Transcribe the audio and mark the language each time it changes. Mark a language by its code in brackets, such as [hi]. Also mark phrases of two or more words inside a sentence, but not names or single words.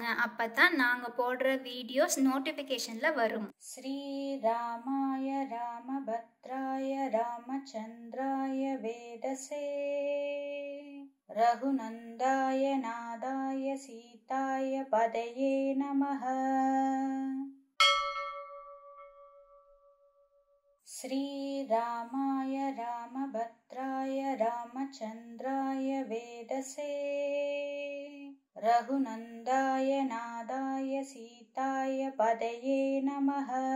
[ta] அப்பதான் நாங்க போடுற வீடியோஸ் நோட்டிஃபிகேஷன்ல வரும். [sa] श्रीरामाय रामभद्राय रामचन्द्राय वेधसे रघुनन्दाय नाथाय सीताय पतये नमः. श्रीरामाय रामभद्राय रामचन्द्राय वेदसे रघुनन्दाय नादाय सीताय पदये नमः.